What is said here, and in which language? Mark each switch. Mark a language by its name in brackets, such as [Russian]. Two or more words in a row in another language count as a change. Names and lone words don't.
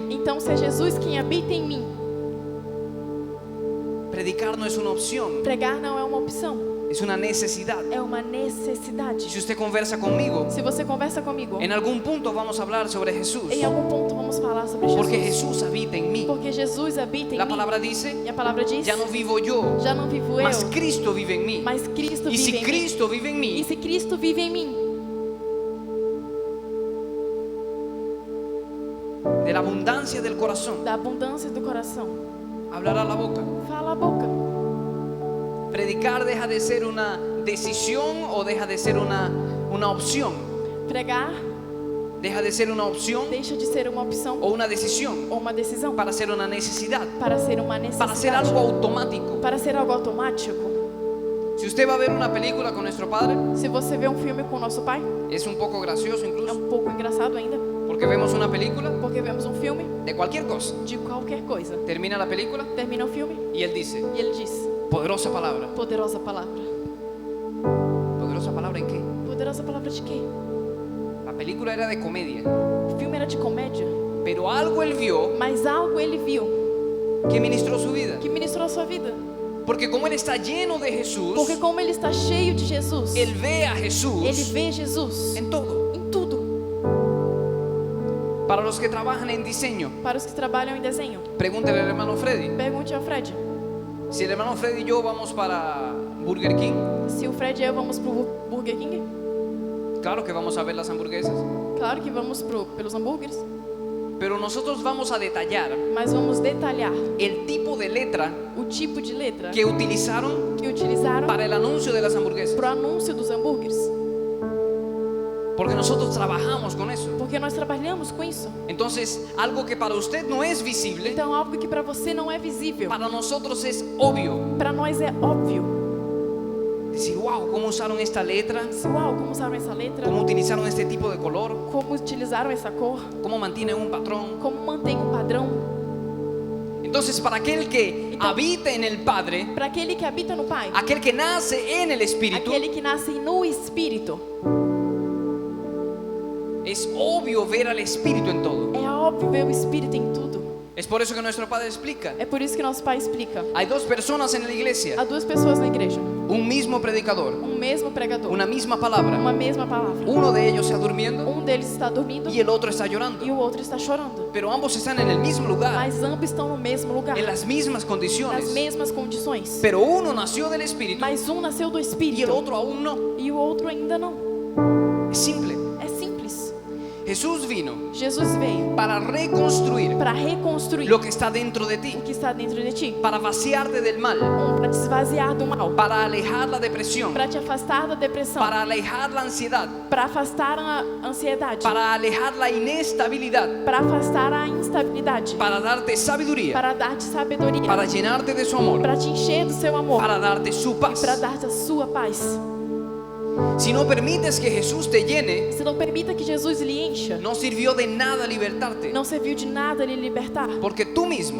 [Portuguese] Então, se é Jesus quem habita em mim, [Spanish] predicar no es una opción, [Portuguese] pregar não é uma opção, [Spanish] es una necesidad. [Portuguese] é uma necessidade. [Spanish] Si usted conversa conmigo, [Portuguese] Se você conversa comigo, [Spanish] en algún punto vamos a hablar sobre Jesús, [Portuguese] em algum ponto vamos falar sobre Jesus. [Spanish] porque Jesús habita en mí. [Portuguese] Porque Jesus habita em [Spanish] La [Portuguese] mim. [Spanish] palabra dice, [Portuguese] E a palavra diz: [Spanish] ya no vivo yo, [Portuguese] já não vivo eu, [Spanish] mas Cristo vive en mí. [Portuguese] mas Cristo [Spanish] Y [Portuguese] vive [Spanish] si [Portuguese] em mim. [Spanish] Cristo vive en [Portuguese] E [Spanish] mí, [Portuguese] se Cristo vive em mim, [Spanish] de la abundancia del corazón [Portuguese] da abundância do coração, [Spanish] hablará la boca. [Portuguese] fala a boca. [Spanish] Predicar deja de ser una decisión o deja de ser una opción. [Portuguese] Pregar [Spanish] Deja de ser una opción [Portuguese] deixa de ser uma opção [Spanish] o una decisión [Portuguese] ou uma decisão [Spanish] para ser una necesidad, [Portuguese] para ser uma para ser necessidade, [Spanish] algo automático. [Portuguese] para ser algo automático. [Spanish] Si usted va a ver una película con nuestro padre, [Portuguese] Se você vê um filme com nosso pai, [Spanish] es un poco gracioso [Portuguese] é [Spanish] incluso, [Portuguese] pouco engraçado ainda, [Spanish] porque vemos una película [Portuguese] porque vemos um filme [Spanish] de cualquier cosa. [Portuguese] de qualquer coisa. [Spanish] Termina la película [Portuguese] Termina o filme [Spanish] y él dice, [Portuguese] e ele diz: [Spanish] poderosa palabra. [Portuguese] poderosa palavra. [Spanish] ¿Poderosa palabra en qué? [Portuguese] Poderosa palavra de quê? [Spanish] La película era de comedia, [Portuguese] O filme era de comédia, [Spanish] pero algo él vio [Portuguese] mas algo ele viu [Spanish] que ministró su vida. [Portuguese] que ministrou a sua vida. [Spanish] Porque como él está lleno de Jesús, [Portuguese] Porque como ele está cheio de Jesus, [Spanish] él ve a [Portuguese] ele [Spanish] Jesús [Portuguese] vê Jesus [Spanish] en todo. [Portuguese] em tudo. [Spanish] Para los que trabajan en diseño, [Portuguese] Para os que trabalham em desenho, [Spanish] pregúntele al hermano Freddy. [Portuguese] pergunte ao Fred. [Spanish] Si el hermano Freddy y yo vamos para Burger King, [Portuguese] Se o Fred e eu vamos pro Burger King, [Spanish] claro que vamos a ver las hamburguesas, [Portuguese] claro que vamos pelos hambúrgueres, [Spanish] pero nosotros vamos a detallar [Portuguese] mas vamos detalhar [Spanish] el tipo de letra [Portuguese] o tipo de letra [Spanish] que utilizaron [Portuguese] que utilizaram [Spanish] para el anuncio de las hamburguesas. [Portuguese] pro anúncio dos hambúrgueres, [Spanish] Porque nosotros trabajamos con eso. [Portuguese] porque nós trabalhamos com isso. [Spanish] Entonces, algo que para usted no es visible, [Portuguese] Então algo que para você não é visível, [Spanish] para nosotros es obvio. [Portuguese] para nós é óbvio. [Spanish] Decir, wow, ¿cómo usaron esta letra? [Portuguese] Uau, como usaram essa letra? [Spanish] ¿Cómo utilizaron este tipo de color? [Portuguese] Como utilizaram essa cor? [Spanish] ¿Cómo mantienen un patrón? [Portuguese] Como mantém um padrão? [Spanish] Entonces, para aquel que habita en el Padre, [Portuguese] Para aquele que habita no Pai, [Spanish] aquel que nace en el Espíritu, [Portuguese] aquele que nasce no Espírito, [Spanish] es obvio ver al Espíritu en todo. [Portuguese] é óbvio ver o Espírito em tudo. [Spanish] Es por eso que nuestro Padre explica. [Portuguese] É por isso que nosso Pai explica. [Spanish] Hay dos personas en la iglesia, [Portuguese] Há duas pessoas na igreja, [Spanish] un mismo predicador, [Portuguese] mesmo pregador, [Spanish] una misma palabra. [Portuguese] uma mesma palavra. [Spanish] Uno de ellos está durmiendo [Portuguese] Deles está dormindo [Spanish] y el otro está llorando. [Portuguese] e o outro está chorando. [Spanish] Pero ambos están en el mismo lugar, [Portuguese] Mas ambos estão no mesmo lugar, [Spanish] en las mismas [Portuguese] nas [Spanish] condiciones. [Portuguese] mesmas condições. [Spanish] Pero uno nació del Espíritu [Portuguese] Mas nasceu do [Spanish] y el [Portuguese] Espírito [Spanish] otro aún no. [Portuguese] e o outro ainda não. [Spanish] Es simple. [Portuguese] É simples. [Spanish] Jesús vino [Portuguese] Jesus veio [Spanish] para reconstruir [Portuguese] para reconstruir [Spanish] lo que está dentro de ti, [Portuguese] o que está dentro de ti, [Spanish] para vaciarte del mal, [Portuguese] para te esvaziar do mal, [Spanish] para alejar la depresión, [Portuguese] para te afastar da depressão, [Spanish] para alejar la ansiedad, [Portuguese] para afastar a ansiedade, [Spanish] para alejar la inestabilidad, [Portuguese] para afastar a instabilidade, [Spanish] para darte sabiduría, [Portuguese] para dar-te sabedoria, [Spanish] para llenarte de su amor, [Portuguese] para te encher do seu amor, [Spanish] para darte su paz. [Portuguese] para dar-te a sua paz. [Spanish] Si no permites que Jesús te llene, [Portuguese] Se não permita que Jesus lhe encha, [Spanish] no sirvió de nada libertarte, [Portuguese] não serviu de nada lhe libertar, [Spanish] porque tú mismo